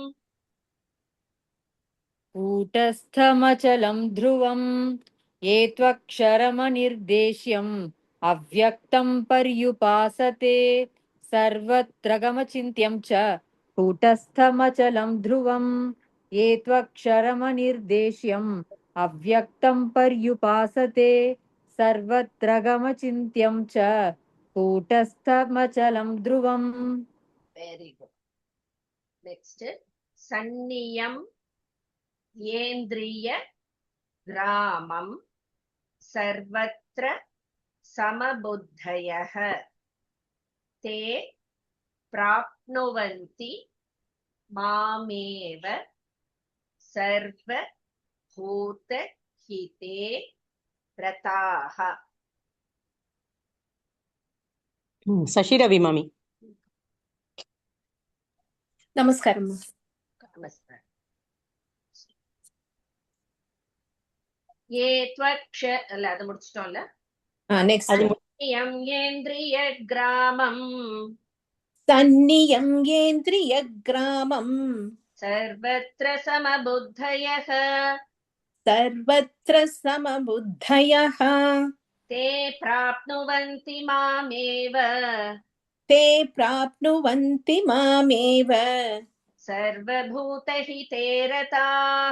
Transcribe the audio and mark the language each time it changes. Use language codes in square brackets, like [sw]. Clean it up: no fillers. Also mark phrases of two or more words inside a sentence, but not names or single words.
[sa] कूटस्थमचलं ध्रुवम् ये त्वक्षरमनिर्देश्यम् अव्यक्तं पर्युपासते सर्वत्र गमचिन्त्यं च कूटस्थमचलं ध्रुवम् ये त्वक्षरमनिर्देश्यम् अव्यक्तं पर्युपासते सर्वत्र गमचिन्त्यं च कूटस्थमचलं ध्रुवम्. [en] Very good. Next, [sa] सन्नियम येन्द्रिय ग्रामं सर्वत्र समबुद्धयः ते प्राप्नुवन्ति मामेव सर्वभूतहिते रताः. [ta] சசி ரவி மாமி. நமஸ்காரம். நமஸ்காரம். [sa] ये त्वक्ष [ta] அல்ல அது முடிச்சிட்டோம்ல. நெக்ஸ்ட் [sa] सन्नियम्य इन्द्रिय ग्रामम् सन्नियम्य इन्द्रिय ग्रामम् सर्वत्र समबुद्धयः सर्वत्र समबुद्धयः ते प्राप्नुवन्ति मामेव ते प्राप्नुवन्ति मामेव सर्वभूतहिते रताः